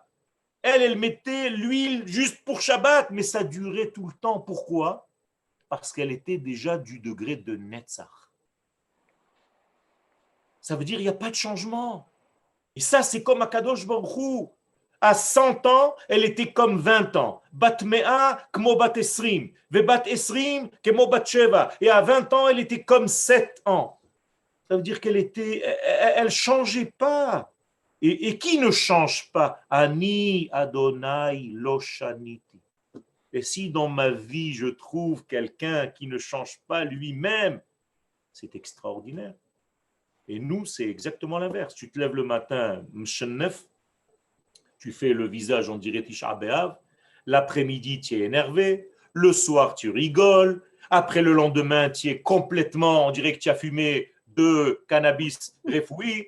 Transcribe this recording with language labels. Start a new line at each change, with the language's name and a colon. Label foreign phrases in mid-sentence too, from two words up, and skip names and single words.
French: Elle mettait l'huile juste pour Shabbat, mais ça durait tout le temps. Pourquoi? Parce qu'elle était déjà du degré de Netzach. Ça veut dire qu'il n'y a pas de changement. Et ça, c'est comme
Hebrew: הקדוש ברוך הוא.
French: À 100 ans, elle était comme 20 ans.
Hebrew: בת מאה כבת עשרים. ובת עשרים כבת שבע.
French: Et à 20 ans, elle était comme 7 ans. Ça veut dire elle changeait pas. Et qui ne change pas?
Hebrew: אני ה' לא שניתי.
French: Et si dans ma vie, je trouve quelqu'un qui ne change pas lui-même, c'est extraordinaire. Et nous, c'est exactement l'inverse. Tu te lèves le matin, mshennef, tu fais le visage, on dirait Tisha B'Av, l'après-midi, tu es énervé, le soir, tu rigoles, après le lendemain, tu es complètement, on dirait que tu as fumé de cannabis refoui.